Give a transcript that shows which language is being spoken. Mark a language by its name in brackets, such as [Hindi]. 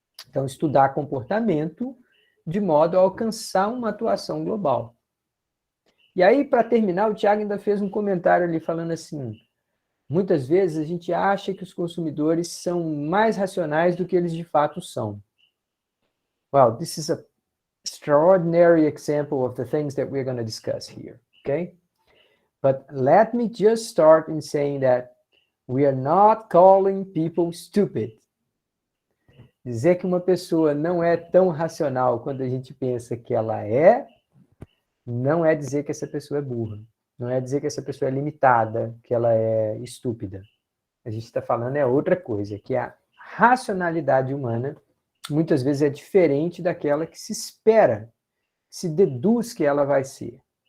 [Portuguese] Então, estudar comportamento de modo a alcançar uma atuação global. E aí, para terminar, o Thiago ainda fez um comentário ali falando assim, muitas vezes a gente acha que os consumidores são mais racionais do que eles de fato são. [English] Well, this is an extraordinary example of the things that we're going to discuss here, okay? But let me just start in saying that we are not calling people stupid. [Portuguese] Dizer que uma pessoa não é tão racional quando a gente pensa que ela é, não é dizer que essa pessoa é burra. Não é dizer que essa pessoa é limitada, que ela é estúpida. A gente está falando outra coisa, que a racionalidade humana muitas vezes é diferente daquela que se espera, se deduz que ela vai ser.